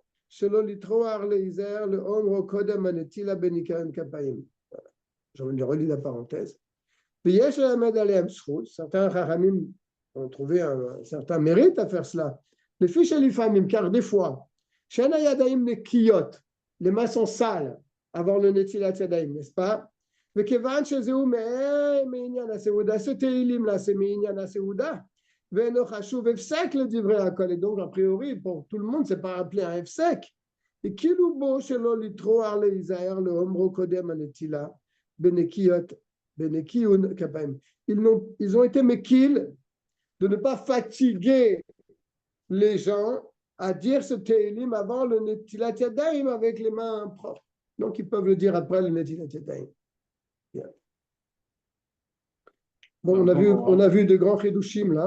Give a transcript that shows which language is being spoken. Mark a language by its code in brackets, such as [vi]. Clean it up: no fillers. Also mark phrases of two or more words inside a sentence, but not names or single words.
[he] שלא לטרוח להיזהר לאומרו קודם הנטילה בניקיון כפיים. [fr] Je relis la parenthèse. [he] ויש ללמד עליהם זכות, [fr] certains חכמים ont trouvé un certain mérite à faire cela. [he] לפי שלפעמים, [fr] car des fois, [he] שאין הידיים נקיות, [fr] les mains sont sales avant le [he] נטילת ידיים, [fr] n'est-ce pas? [he] וכיוון שזהו מעניין הסעודה, [fr] ce תהילים là, c'est [he] מעניין הסעודה. ואינו חשוב הפסק לדברי הכל, [fr] et donc a priori pour tout le monde c'est pas appelé un הפסק, [he] וכאילו בו שלא לטרוח להיזהר לאומרו קודם הנטילה בניקיון כפיים. [fr] Ils ont été mekil de ne pas fatiguer les gens à dire ce Tehillim avant le [he] נטילת ידיים [fr] avec les mains propres, donc ils peuvent le dire après le [he] נטילת ידיים. [fr] Bon, on a vu de grands chidushim là.